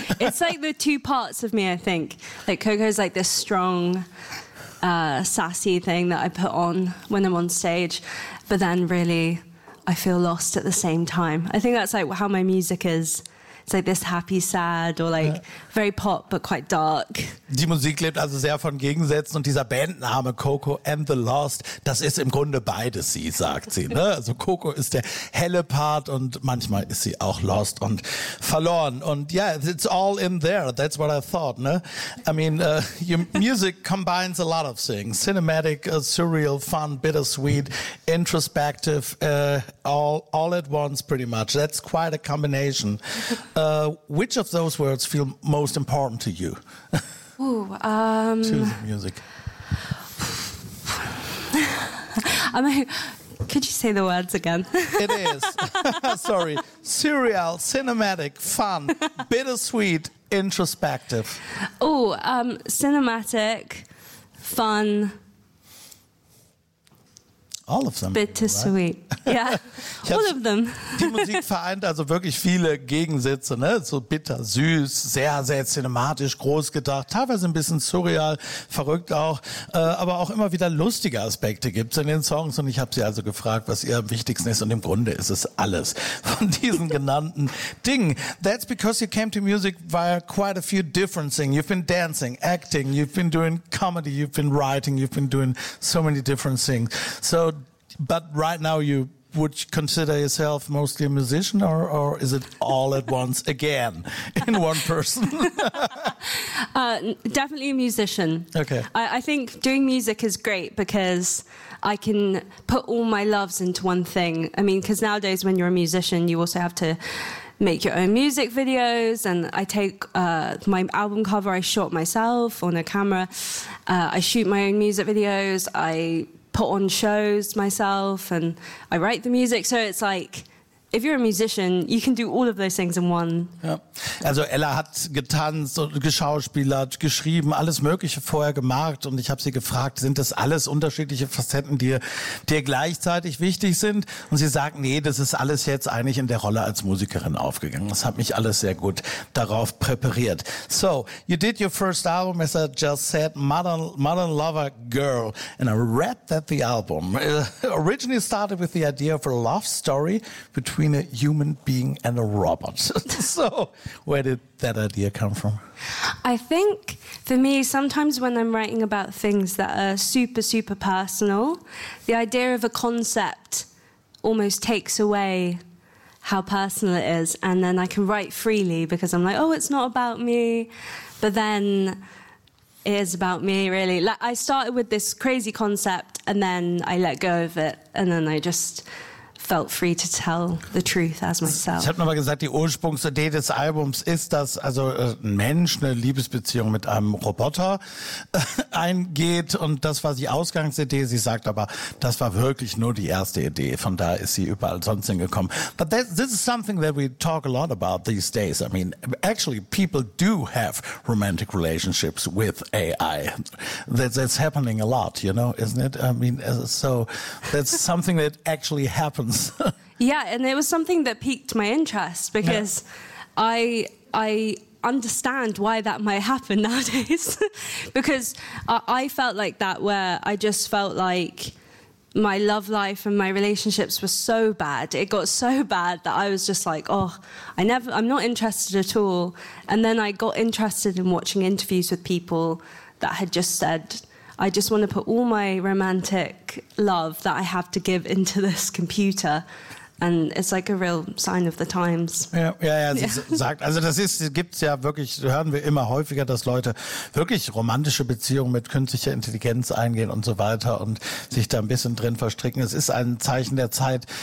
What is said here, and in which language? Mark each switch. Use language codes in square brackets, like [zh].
[en] It's like the two parts of me, I think. Like Coco's like this strong, sassy thing that I put on when I'm on stage. But then really, I feel lost at the same time. I think that's like how my music is. It's like this happy, sad or like very pop, but quite dark. [de] Die Musik lebt also sehr von Gegensätzen und dieser Bandname Coco and the Lost, das ist im Grunde beides sie, sagt sie. Ne? Also Coco ist der helle Part und manchmal ist sie auch lost und verloren. [en] Und yeah, it's all in there, that's what I thought. Ne? I mean, your music combines a lot of things. Cinematic, surreal, fun, bittersweet, introspective, all at once pretty much. That's quite a combination. Which of those words feel most important to you? Choose music. I mean, could you say the words again? It is. Sorry. Surreal, cinematic, fun, bittersweet, introspective. Oh, cinematic, fun. All of them. Bittersweet. Right? Yeah, all of them. [de] Die Musik vereint also wirklich viele Gegensätze, ne? So bitter, süß, sehr, sehr cinematisch, groß gedacht, teilweise ein bisschen surreal, verrückt auch, aber auch immer wieder lustige Aspekte gibt es in den Songs und ich habe sie also gefragt, was ihr am wichtigsten ist und im Grunde ist es alles von diesen genannten Dingen. [en] That's because you came to music via quite a few different things. You've been dancing, acting, you've been doing comedy, you've been writing, you've been doing so many different things. So, but right now you would you consider yourself mostly a musician or is it all at once again in one person? Definitely a musician. Okay. I think doing music is great because I can put all my loves into one thing. I mean, because nowadays when you're a musician, you also have to make your own music videos. And I take my album cover, I shot myself on a camera. I shoot my own music videos. I put on shows myself and I write the music. So it's like, if you're a musician, you can do all of those things in one. Ja. [de] Also Ella hat getanzt und geschauspielert, geschrieben, alles Mögliche vorher gemacht und ich habe sie gefragt, sind das alles unterschiedliche Facetten, die dir gleichzeitig wichtig sind? Und sie sagt, nee, das ist alles jetzt eigentlich in der Rolle als Musikerin aufgegangen. Das hat mich alles sehr gut darauf präpariert. [en] So, you did your first album, as I just said, Modern Lover Girl, and I read that the album originally started with the idea of a love story between a human being and a robot. So where did that idea come from? I think for me, sometimes when I'm writing about things that are super, super personal, the idea of a concept almost takes away how personal it is. And then I can write freely because I'm like, oh, it's not about me. But then it is about me, really. Like, I started with this crazy concept and then I let go of it. And then I just felt free to tell the truth as myself. [de] Ich habe nochmal gesagt, die Ursprungsidee des Albums ist, dass also ein Mensch eine Liebesbeziehung mit einem Roboter eingeht und das war die Ausgangsidee. Sie sagt aber, das war wirklich nur die erste Idee. Von da ist sie überall sonst hingekommen. [en] But this is something that we talk a lot about these days. I mean, actually, people do have romantic relationships with AI. That's happening a lot, you know, isn't it? I mean, so that's something that actually happens. Yeah, and it was something that piqued my interest because I understand why that might happen nowadays because I felt like that where I just felt like my love life and my relationships were so bad. It got so bad that I was just like, oh, I'm not interested at all. And then I got interested in watching interviews with people that had just said, I just want to put all my romantic love that I have to give into this computer. And it's like a real sign of the times. [de] Sie sagt, also das ist, gibt's ja wirklich, hören wir immer häufiger, dass Leute wirklich romantische Beziehungen mit künstlicher Intelligenz eingehen und so weiter und sich da ein bisschen drin verstricken. Es ist ein Zeichen der Zeit.